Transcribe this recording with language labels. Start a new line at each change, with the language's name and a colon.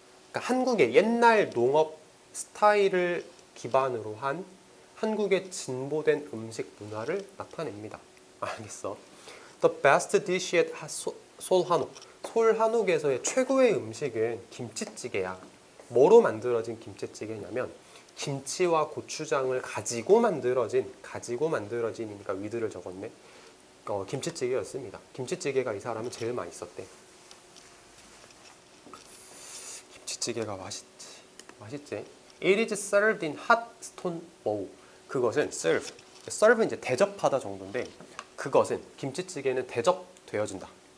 Korean: 그러니까 한국의 옛날 농업 스타일을 기반으로 한 한국의 진보된 음식 문화를 나타냅니다. 알겠어.
English: The best dish at 솔한옥.
Korean: 솔한옥에서의 최고의 음식은 김치찌개야. 뭐로 만들어진 김치찌개냐면 김치와 고추장을 가지고 만들어진이니까 위드를 적었네. 김치찌개였습니다. 김치찌개가 이 사람은 제일 맛있었대. 김치찌개가 맛있지.
English: It is served in hot stone bowl.
Korean: 그것은 serve는 이제 대접하다 정도인데 그것은 김치찌개는 대접되어진다.